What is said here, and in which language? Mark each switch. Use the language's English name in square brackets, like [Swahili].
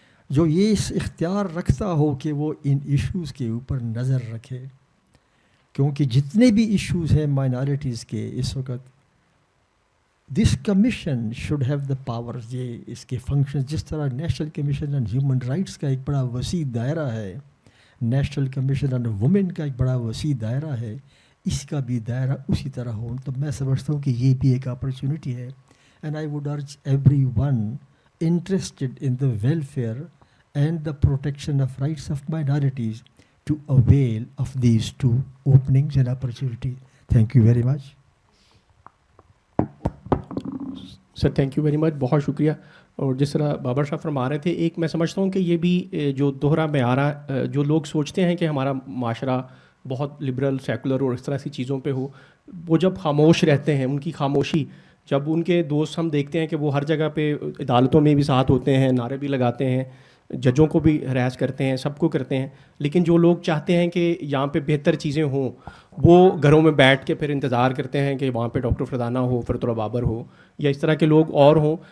[Urdu] جو یہ اس اختیار رکھتا ہو کہ وہ ان ایشوز کے اوپر نظر رکھے، کیونکہ جتنے بھی ایشوز ہیں مائنارٹیز کے اس وقت، [English] this commission should have the powers, [Urdu] یہ اس کے فنکشن جس طرح national commission on human rights کا ایک بڑا وسیع دائرہ ہے، نیشنل کمیشن آن وومن کا ایک بڑا وسیع دائرہ ہے، اس کا بھی دائرہ اسی طرح ہو. تو میں سمجھتا ہوں کہ یہ بھی ایک اپرچونٹی ہے. [English] And I would urge everyone interested in the welfare and the protection of rights of minorities to avail of these two openings and opportunities. Thank you very much. [Urdu] Sir [English] thank you very much, [Urdu] بہت شکریہ. اور جس طرح بابر صاحب فرما رہے تھے، ایک میں سمجھتا ہوں کہ یہ بھی جو دوہرا معیار جو لوگ سوچتے ہیں کہ ہمارا معاشرہ بہت لبرل سیکولر اور اس طرح سی چیزوں پہ ہو، وہ جب خاموش رہتے ہیں، ان کی خاموشی، جب ان کے دوست ہم دیکھتے ہیں کہ وہ ہر جگہ پہ عدالتوں میں بھی ساتھ ہوتے ہیں، نعرے بھی لگاتے ہیں، ججوں کو بھی ہراس کرتے ہیں، سب کو کرتے ہیں، لیکن جو لوگ چاہتے ہیں کہ یہاں پہ بہتر چیزیں ہوں، وہ گھروں میں بیٹھ کے پھر انتظار کرتے ہیں کہ وہاں پہ ڈاکٹر فردانہ ہو، فرت اللہ بابر ہو، یا اس طرح کے لوگ اور ہوں.